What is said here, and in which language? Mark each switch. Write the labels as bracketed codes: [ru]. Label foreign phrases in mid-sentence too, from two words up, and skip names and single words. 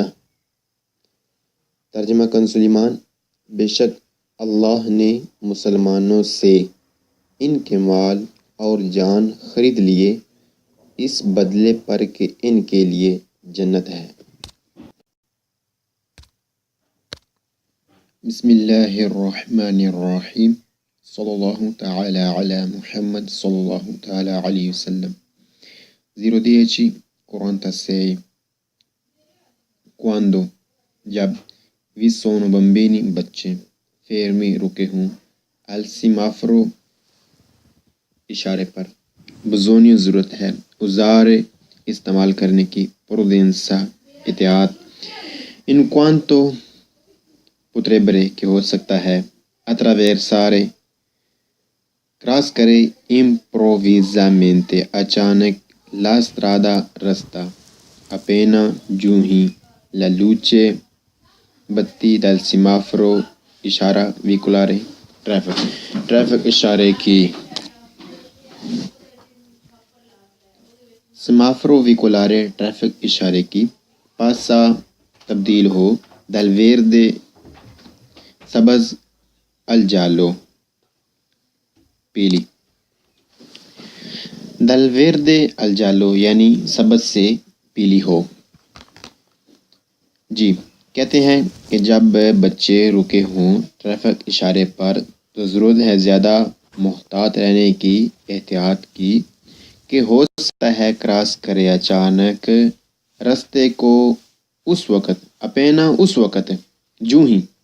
[ur] ترجمہ کنز ایمان: بے شک اللہ نے مسلمانوں سے ان کے مال اور جان خرید لیے اس بدلے پر کہ ان کے لیے جنت ہے۔ [ar] بسم اللہ الرحمن الرحیم۔ صلی اللہ تعالی علی محمد صلی اللہ تعالی علیہ وسلم. [it] 010 quaranta sei. Quando جب vi sono bambini بچے fermi [ur] رکے ہوں [it] al semaforo اشارے [ur] پر bisogno ضرورت ہے usare استعمال کرنے کی prudenza احتیاط [it] in quanto potrebbero [ur] کہ ہو سکتا ہے attraversare کراس کرے improvvisamente اچانک [it] la strada [ur] رستہ appena جوں ہی [it] la luce [ur] بتی [it] dal semaforo [ur] اشارہ veicolare ٹریفک اشارے کی [it] semaforo veicolare [ur] ٹریفک اشارے کی passa تبدیل ہو [it] dal verde [ur] سبز [it] al giallo [ur] پیلی [it] dal verde al giallo [ur] یعنی سبز سے پیلی ہو۔ جی کہتے ہیں کہ جب بچے رکے ہوں ٹریفک اشارے پر تو ضرورت ہے زیادہ محتاط رہنے کی احتیاط کی کہ ہو سکتا ہے کراس کرے اچانک رستے کو اس وقت اپینا اس وقت جو ہی